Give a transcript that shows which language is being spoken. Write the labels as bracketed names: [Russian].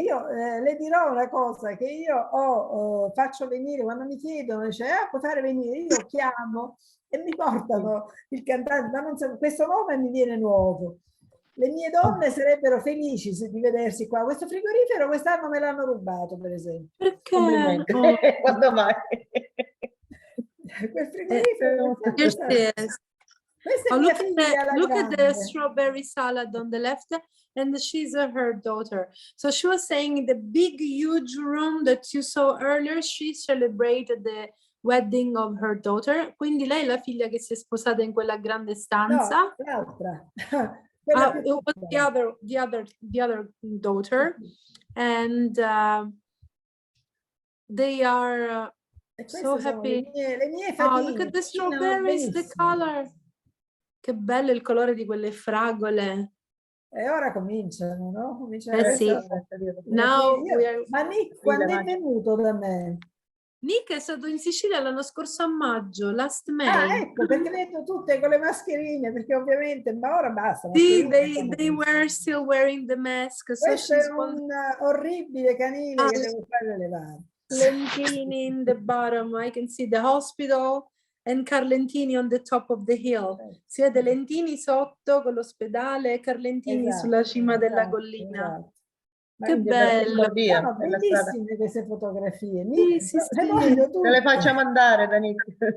[Italian] Io le dirò una cosa, che io faccio venire, quando mi chiedono, dice, puoi fare venire, io chiamo e mi portano il cantante, ma non so, questo nome mi viene nuovo. Le mie donne sarebbero felici di vedersi qua. Questo frigorifero quest'anno me l'hanno rubato, per esempio. Perché? Complimenti. Oh. Quando mai? Quel frigorifero questa è mia figlia, la [English] look at the [Italian] grande. [English] strawberry salad on the left, and she's her daughter. So she was saying the big, huge room that you saw earlier, she celebrated the wedding of her daughter. [Italian] Quindi lei è la figlia che si è sposata in quella grande stanza. No, l'altra. [English] It was the other daughter, and they are so happy. [Italian] Le mie [English] Oh, look at the strawberries, the color. [Italian] Che bello il colore di quelle fragole. E ora cominciano, no? Cominciano sì. Now Ma Nick, quando è venuto da me? Nick è stato in Sicilia l'anno scorso a maggio, [English] last May. [Italian] Ah, ecco, perché vedo tutte con le mascherine, perché ovviamente, ma ora basta. [English] Sì, they were still wearing the mask. So [Italian] questo è un orribile canile che devo fare levare. [English] Lentini in the bottom, I can see the hospital and Carlentini on the top of the hill. [Italian] Si vede Lentini sotto con l'ospedale e Carlentini sulla cima della collina. Esatto. Che bello! Sono bellissime queste fotografie. Sì, sì, sì. Te le facciamo andare da Nick.